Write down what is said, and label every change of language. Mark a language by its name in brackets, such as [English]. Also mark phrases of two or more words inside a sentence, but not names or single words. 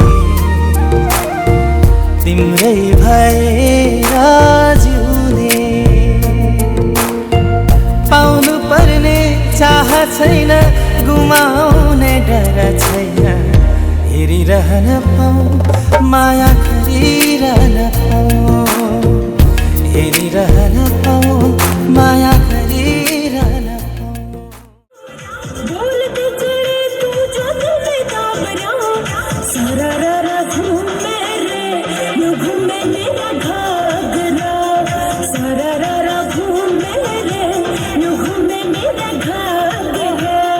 [Nepali] तिम्रै भएर जिउने पाउनु पर्ने चाह छैन गुमाउने डर छैन हेरिरहन पाऊँ माया गरिरहन पाऊँ हेरिरहन पाऊँ माया गरिरहन पाऊँ [Hindi] बोलते चले तू जो तुम्हें घबरा सररा घूमे रे यूं घूमे मेरा घाघरा सररा घूमे रे यूं घूमे मेरा घाघरा